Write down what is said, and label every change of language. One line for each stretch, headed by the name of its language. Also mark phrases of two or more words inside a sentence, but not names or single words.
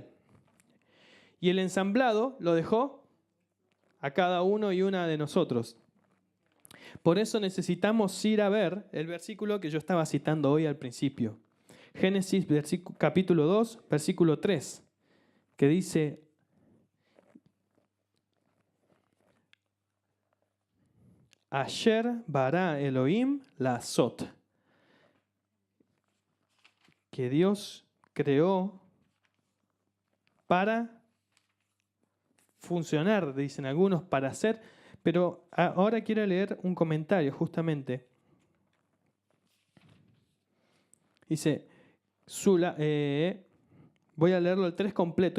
Spanish: Y el ensamblado lo dejó a cada uno y una de nosotros. Por eso necesitamos ir a ver el versículo que yo estaba citando hoy al principio. Génesis capítulo 2, versículo 3, que dice:
Hebrew: אשר ברא אלהים לעשות.
Spanish: Que Dios creó para funcionar, dicen algunos, para hacer. Pero ahora quiero leer un comentario justamente. Dice, voy a leerlo el 3 completo.